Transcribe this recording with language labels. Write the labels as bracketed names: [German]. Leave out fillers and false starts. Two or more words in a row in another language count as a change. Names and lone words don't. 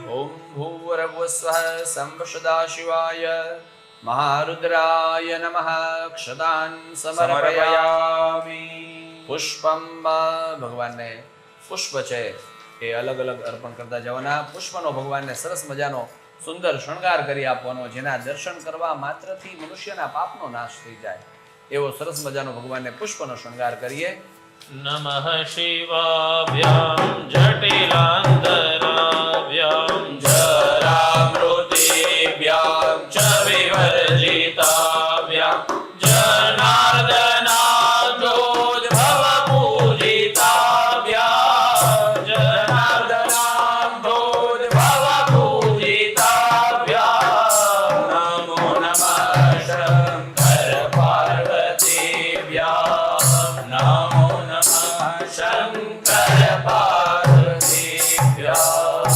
[Sanskrit] ॐ भूर्भुवस्वः संपशदाशिवाय महारुद्राय नमः क्षतान् समर्पयामि [Gujarati] પુષ્પમ ભગવાનને પુષ્પ છે એ અલગ અલગ અર્પણ કરતા જવાના પુષ્પનો ભગવાનને સરસ મજાનો સુંદર શણગાર કરી આપવાનો જેના દર્શન કરવા માત્રથી મનુષ્યના પાપનો નાશ થઈ જાય એવો સરસ મજાનો ભગવાનને પુષ્પનો શણગાર કરીએ [Sanskrit] नमः शिवाभ्यां जटिलान्तराभ्यां जरामृतेभ्यां च विवर्जिताभ्यां जनार्दनाथोद्भवपूजिताभ्यां जनार्दनाथोद्भवपूजिताभ्यां नमो नमः शङ्कर पार्वतीभ्यां नमो शङ्कर पार्वतीभ्यां